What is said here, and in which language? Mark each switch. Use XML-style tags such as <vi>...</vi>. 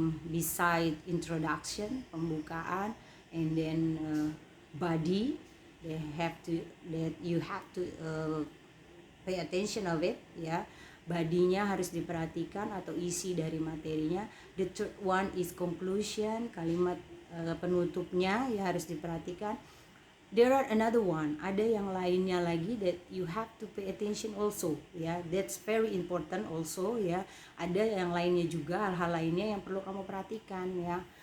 <en>Beside introduction, pembukaan, and then body, that you have to pay attention of it, ya.</en> <id>Badinya harus diperhatikan atau isi dari materinya.</id> <en>The third one is conclusion,</en> <id>kalimat penutupnya ya harus diperhatikan.</id> <en>There are another one,</en> <id>ada yang lainnya lagi</id> <en>that you have to pay attention also, ya. That's very important also, ya.</en> <id>Ada yang lainnya juga, hal-hal lainnya yang perlu kamu perhatikan, ya.</id>